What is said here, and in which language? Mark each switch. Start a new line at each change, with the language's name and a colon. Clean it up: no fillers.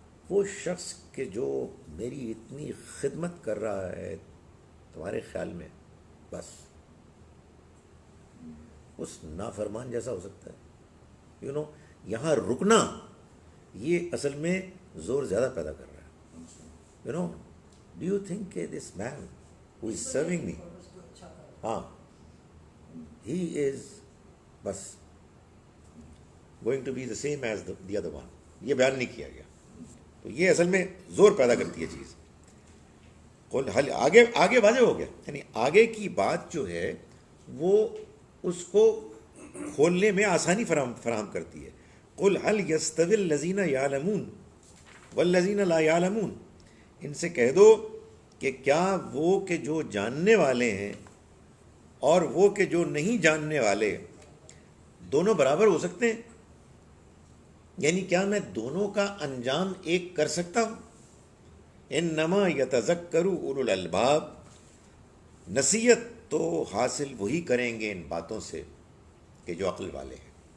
Urdu: وہ شخص کہ جو میری اتنی خدمت کر رہا ہے تمہارے خیال میں بس اس نافرمان جیسا ہو سکتا ہے؟ یہاں رکنا یہ اصل میں زور زیادہ پیدا کر رہا ہے.
English: do you think کہ this man who is serving me,
Urdu: اور اس کو اچھا کر
English: ہاں he is بس going to be the same as the other one,
Urdu: یہ بیان نہیں کیا گیا. تو یہ اصل میں زور پیدا کرتی ہے چیز. قل حل آگے آگے واضح ہو گیا، یعنی آگے کی بات جو ہے وہ اس کو کھولنے میں آسانی فراہم کرتی ہے.
Arabic: قل حل یستوی الذین یعلمون والذین لا یعلمون،
Urdu: ان سے کہہ دو کہ کیا وہ کہ جو جاننے والے ہیں اور وہ کہ جو نہیں جاننے والے دونوں برابر ہو سکتے ہیں؟ یعنی کیا میں دونوں کا انجام ایک کر سکتا ہوں؟
Arabic: انما یتذکر اولو الالباب،
Urdu: نصیحت تو حاصل وہی کریں گے ان باتوں سے کہ جو عقل والے ہیں.